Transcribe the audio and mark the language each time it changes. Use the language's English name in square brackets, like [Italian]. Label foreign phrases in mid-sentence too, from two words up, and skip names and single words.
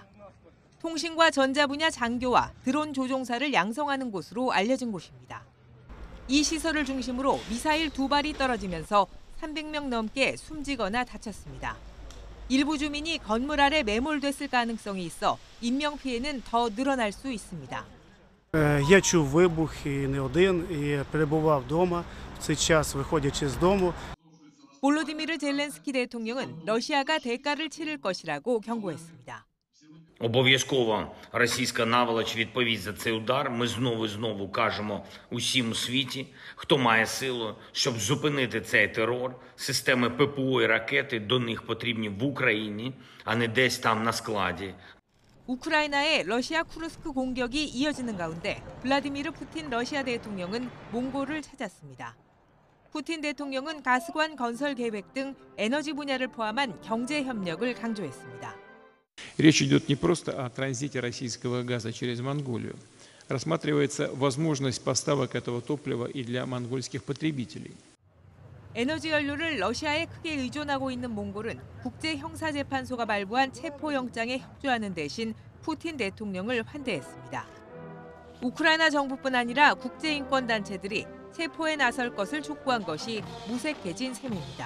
[Korean] 통신과 전자 분야 장교와 드론 조종사를 양성하는 곳으로 알려진 곳입니다. 이 시설을 중심으로 미사일 2발이 떨어지면서 300명 넘게 숨지거나 다쳤습니다. 일부 주민이 건물 아래 매몰됐을 가능성이 있어 인명피해는 더 늘어날 수 있습니다. [Ukrainian] Я чув вибухи не один і перебував вдома. В цей час, виходячи з дому, [Korean] 볼로디미르 젤렌스키 대통령은 러시아가 대가를 치를 것이라고 경고했습니다. [Ukrainian] Обов'язково російська наволоч відповість за цей удар. Ми знову і знову кажемо усім у світі, хто має силу, щоб зупинити цей терор. Системи ППО і ракети до них потрібні в Україні, а не десь там на складі. [Korean] 우크라이나의 러시아 쿠르스크 공격이 이어지는 가운데 블라디미르 푸틴 러시아 대통령은 몽골을 찾았습니다. 푸틴 대통령은 가스관 건설 계획 등 에너지 분야를 포함한 경제 협력을 강조했습니다. [Russian] Речь идет не просто о транзите российского газа через Монголию. Рассматривается возможность поставок этого топлива и для монгольских потребителей. [Korean] 에너지 연료를 러시아에 크게 의존하고 있는 몽골은 국제형사재판소가 발부한 체포영장에 협조하는 대신 푸틴 대통령을 환대했습니다. 우크라이나 정부뿐 아니라 국제인권단체들이 체포에 나설 것을 촉구한 것이 무색해진 셈입니다.